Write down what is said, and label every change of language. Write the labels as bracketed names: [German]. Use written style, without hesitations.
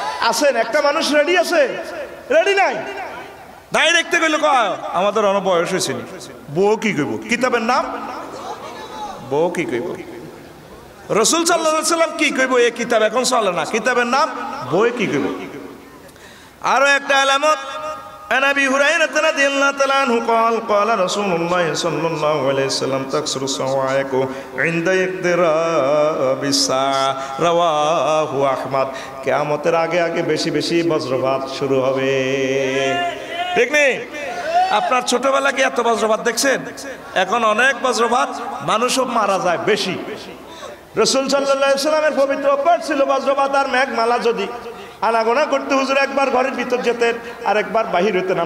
[Bangla] আছেন একটা মানুষ রেডি আছে? রেডি নাই? নাই দেখতে গেলে কয় আমাদের অনেক বয়স হয়েছে। বউ কি কইব? কিতাবের নাম বউ কি কইব? রাসূল সাল্লাল্লাহু আলাইহি সাল্লাম কি কইব? এই কিতাব এখন চলে না, কিতাবের নাম বই কি কইব? আরো একটা আলামত, [Arabic] عن ابي هريره رضي الله تعالى عنه قال قال رسول الله صلى الله عليه وسلم تكسر الصواعق عند اقتراب الساعه رواه احمد। [Bangla] কিয়ামতের আগে আগে বেশি বেশি বজ্রপাত শুরু হবে। ঠিক নেই? আপনার ছোটবেলা কি এত বজ্রপাত দেখছেন? এখন অনেক বজ্রপাত, মানুষও মারা যায় বেশি। রাসূল সাল্লাল্লাহু আলাইহি সাল্লামের পবিত্র অভ্যাস ছিল বজ্রপাত আর মেঘমালা যদি আনাগোনা করতে হুজুর একবার ঘরের ভিতর যেতেন আর একবার বাহির হতেন।